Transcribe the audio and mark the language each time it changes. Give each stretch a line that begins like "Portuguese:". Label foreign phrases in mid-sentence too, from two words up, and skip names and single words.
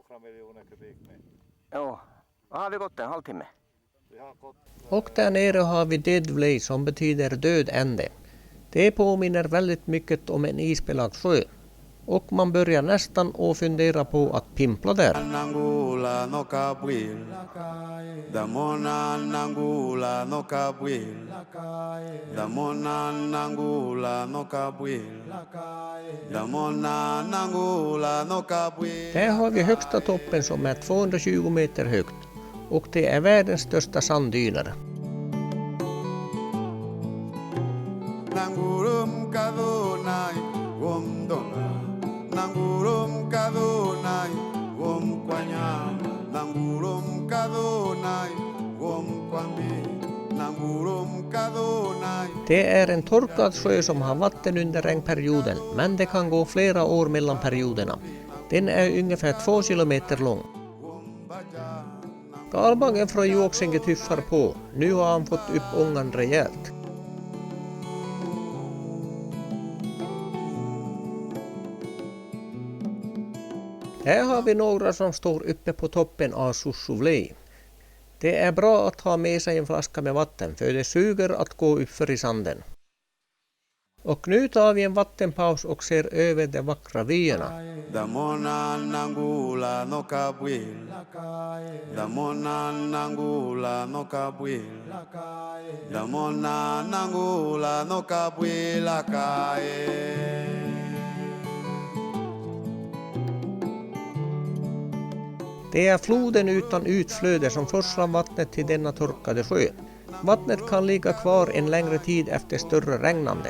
Swedish: Några miljoner kubikmeter. Jo, vad har vi gått en halvtimme? Vi har gått Och där nere har vi Deadvlei som betyder död ände. Det påminner väldigt mycket om en isbelagd sjö. Och man börjar nästan att fundera på att pimpla där. Nangula no kabwil. Damona nangula no kabwil. Damona nangula no kabwil. Damona nangula no kabwil. Där har vi högsta toppen som är 220 meter högt. Och det är världens största sanddyner. Nangurum kadonai gomdonga. Nangurum kadonai gomkwanya. Nangurum kadonai nangurum kadonai. Det är en torkad sjö som har vatten under regnperioden, men det kan gå flera år mellan perioderna. Den är ungefär 2 kilometer lång. Galbaggen från Juoksenke tuffar på. Nu har han fått upp ångan rejält. Här har vi några som står uppe på toppen av Sussuvlei. Det är bra att ha med sig en flaska med vatten, för det suger att gå uppför i sanden. Och nu tar vi en vattenpaus och ser över de vackra vyerna. Damona nangula no kabwil. Damona nangula no kabwil. Damona nangula no kabwil akae. Det är floden utan utflöde som forslar vattnet till denna torkade sjö. Vattnet kan ligga kvar en längre tid efter större regnande.